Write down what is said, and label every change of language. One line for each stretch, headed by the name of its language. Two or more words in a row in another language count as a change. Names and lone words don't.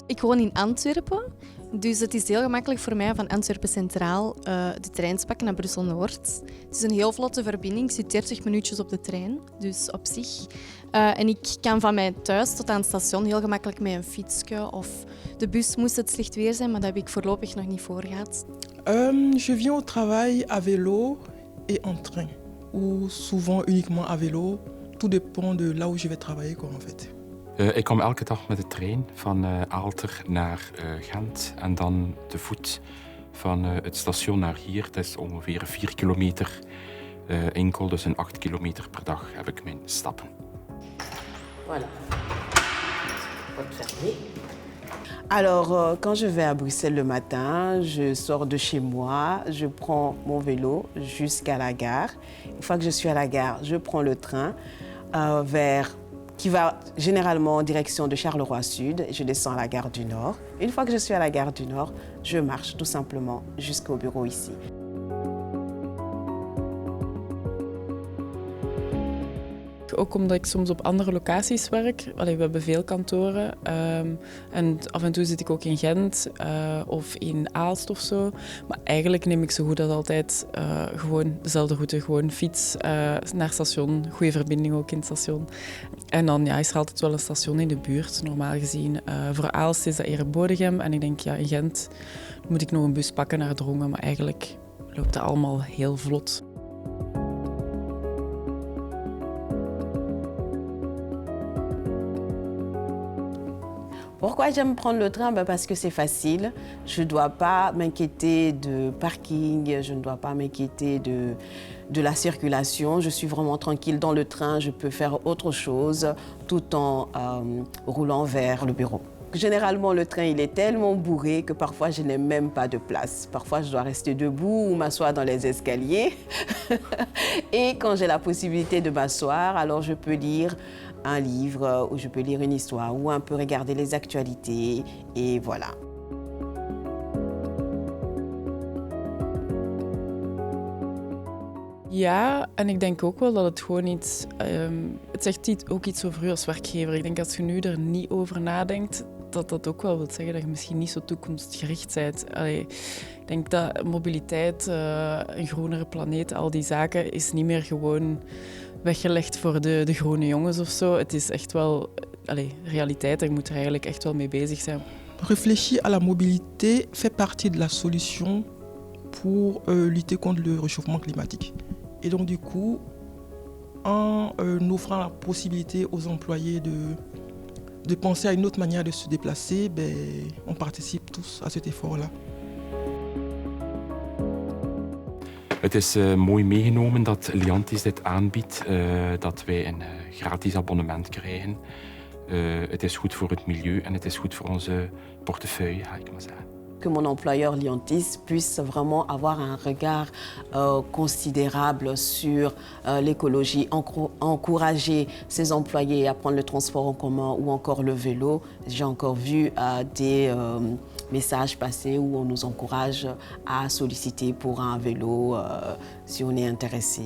Dutch: Ik woon in Antwerpen, dus het is heel gemakkelijk voor mij van Antwerpen Centraal de trein te pakken naar Brussel-Noord. Het is een heel vlotte verbinding, ik zit 30 minuutjes op de trein, dus op zich. En ik kan van mij thuis tot aan het station heel gemakkelijk met een fietsje of de bus moest het slecht weer zijn, maar dat heb ik voorlopig nog niet voor gehad.
French: Je viens au travail à vélo et en train, ou souvent uniquement à vélo. Tout dépend de là où je vais travailler, quoi, en fait.
Dutch: Ik kom elke dag met de trein van Aalter naar Gent en dan te voet van het station naar hier. Dat is ongeveer 4 kilometer enkel, dus een 8 kilometer per dag heb ik mijn stappen.
French: Voilà. Porte fermée. Alors, quand je vais à Bruxelles le matin, je sors de chez moi, je prends mon vélo jusqu'à la gare. Une fois que je suis à la gare, je prends le train qui va généralement en direction de Charleroi Sud. Je descends à la gare du Nord. Une fois que je suis à la gare du Nord, je marche tout simplement jusqu'au bureau ici.
Dutch: Ook omdat ik soms op andere locaties werk. We hebben veel kantoren. En af en toe zit ik ook in Gent of in Aalst of zo. Maar eigenlijk neem ik zo goed als altijd gewoon dezelfde route. Gewoon fiets naar station. Goede verbinding ook in het station. En dan is er altijd wel een station in de buurt, normaal gezien. Voor Aalst is dat eerder Bodegem. En ik denk, in Gent moet ik nog een bus pakken naar Drongen. Maar eigenlijk loopt dat allemaal heel vlot.
French: Pourquoi j'aime prendre le train? Parce que c'est facile. Je ne dois pas m'inquiéter de parking, je ne dois pas m'inquiéter de la circulation. Je suis vraiment tranquille dans le train, je peux faire autre chose tout en roulant vers le bureau. Généralement, le train il est tellement bourré que parfois je n'ai même pas de place. Parfois, je dois rester debout ou m'asseoir dans les escaliers. Et quand j'ai la possibilité de m'asseoir, alors je peux lire un livre, ou je peux lire une histoire, ou un peu regarder les actualités, et voilà.
Dutch: Ja, en ik denk ook wel dat het gewoon iets... het zegt ook iets over u als werkgever. Ik denk als je nu er niet over nadenkt, dat dat ook wel wil zeggen dat je misschien niet zo toekomstgericht bent. Ik denk dat mobiliteit, een groenere planeet, al die zaken, is niet meer gewoon weggelegd voor de groene jongens of zo. Het is echt wel realiteit. Je moet er eigenlijk echt wel mee bezig zijn.
French: Réfléchir à la mobilité fait partie de la solution pour lutter contre le réchauffement climatique. Et donc du coup, en offrant la possibilité aux employés de penser à une autre manière de se déplacer, on participe tous à cet effort-là.
Dutch: Het is mooi meegenomen dat Liantis dit aanbiedt, dat wij een gratis abonnement krijgen. Het is goed voor het milieu en het is goed voor onze portefeuille, ga ik maar zeggen.
French: Que mon employeur Liantis puisse vraiment avoir un regard considérable sur l'écologie, encourager ses employés à prendre le transport en commun ou encore le vélo. J'ai encore vu des messages passer où on nous encourage à solliciter pour un vélo si on est intéressé.